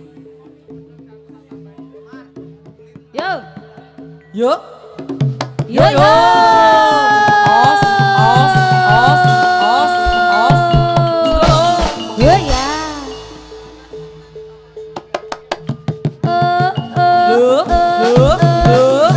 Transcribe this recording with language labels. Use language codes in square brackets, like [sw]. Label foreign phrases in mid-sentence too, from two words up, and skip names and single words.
[en] Yo. Yuk. Yo yo. Os, os, os, os, os. Slow. Yo ya. Look, look, look.